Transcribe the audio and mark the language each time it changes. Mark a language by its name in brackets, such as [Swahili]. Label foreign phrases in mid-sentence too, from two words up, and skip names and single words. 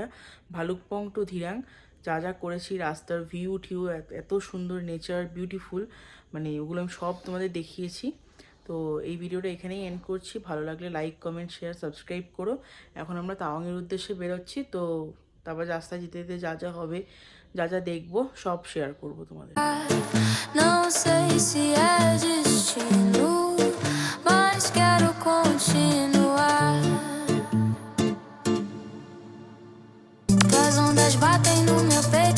[Bangla] ভালুকপং টু ধিরাং যা যা করেছি, রাস্তার ভিউ টিউ, এত সুন্দর [English] nature, beautiful, [Bangla] মানে ওগুলো আমি সব তোমাদের দেখিয়েছি। তো এই ভিডিওটা এখানেই এন্ড করছি। ভালো লাগলে [English] like, comment, share, subscribe [Bangla] করো। এখন আমরা তাওয়াংয়ের উদ্দেশ্যে বেরোচ্ছি। তো তারপর রাস্তায় যেতে যেতে যা যা হবে, যা যা দেখবো, সব শেয়ার করবো তোমাদের। [Portuguese] Não sei se é destino, mas quero continuar. ondas batem no meu peito.